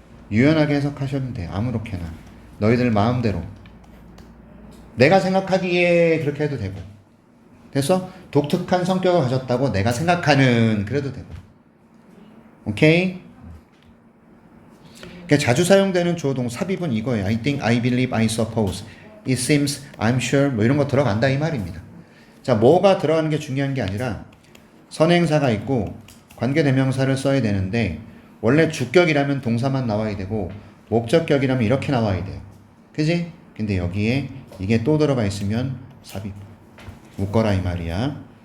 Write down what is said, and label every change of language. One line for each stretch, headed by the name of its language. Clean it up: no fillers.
Korean: 유연하게 해석하셔도 돼. 아무렇게나 너희들 마음대로. 내가 생각하기에 그렇게 해도 되고. 됐어? 독특한 성격을 가졌다고 내가 생각하는 그래도 되고. 오케이? 그러니까 자주 사용되는 주어동 삽입은 이거예요.
English: I think, I believe, I suppose, it seems, I'm sure
Korean: 뭐 이런 거 들어간다 이 말입니다. 자, 뭐가 들어가는 게 중요한 게 아니라 선행사가 있고 관계대명사를 써야 되는데 원래 주격이라면 동사만 나와야 되고 목적격이라면 이렇게 나와야 돼요. 그지? 근데 여기에 이게 또 들어가 있으면 삽입. 묶어라 이 말이야.